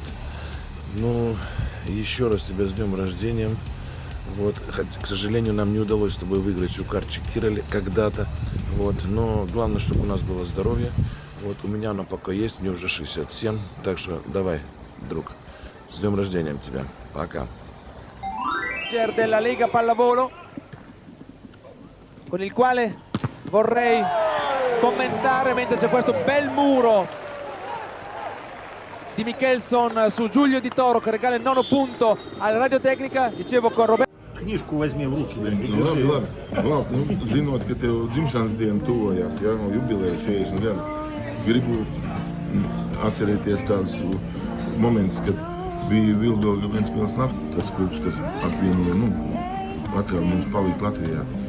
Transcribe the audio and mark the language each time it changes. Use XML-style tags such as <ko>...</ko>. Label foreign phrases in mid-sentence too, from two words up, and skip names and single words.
<ru>Ну, еще раз тебя с днем рождения. Вот. К сожалению, нам не удалось с тобой выиграть у Карчи Кироли когда-то. Вот. Но главное, чтобы у нас было здоровье. Вот. У меня оно пока есть, мне уже 67. Так что давай, друг. С днем рождения тебя. Пока.</ru> <it>Della Lega Pallavolo, con il quale vorrei commentare mentre c'è questo bel muro di Michelson su Giulio Di Toro che regala il 9° punto alla Radiotehnika. Dicevo con Roberto.</it> <ru>Knižku возьми в руки.</ru> <lv>Labi, zinot, ka tev dzimšanas diena tuvojās, ja, jubilejas 60 gadu, gribu atcerēties tādus momentus, kad bija Vildoga Ventspils naftas klubs, kas apvienoja, atkal mums palīdz Latvijā.</lv>